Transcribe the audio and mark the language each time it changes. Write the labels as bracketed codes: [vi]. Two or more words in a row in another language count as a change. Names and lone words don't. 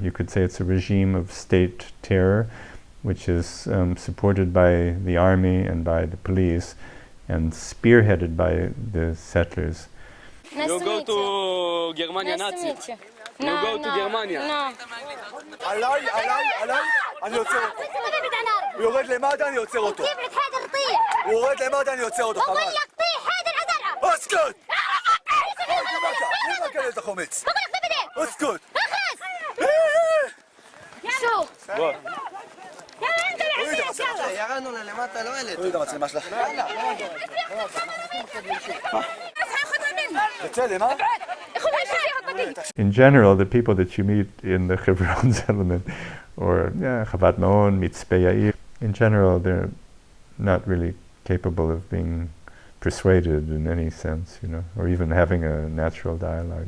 [en] You could say it's a regime of state terror, which is supported by the army and by the police and spearheaded by the settlers. You go to Germania Nazi. You go to Germania. [he] עליי, אני עוצר אותו. הוא יורד למטה, אני עוצר אותו. הוא יורד למטה, אני עוצר אותו. [ar] اسكت! ليه ما كلت خمس؟ اسكت! شو؟ [he] ירדנו למטה, לא ילד. תוריד את המצלמה שלך. [en] In general, the people that you meet in the Hebrón settlement, or Havat Ma'on, Mitzpe Yair, in general, they're not really capable of being persuaded in any sense, you know, or even having a natural dialogue.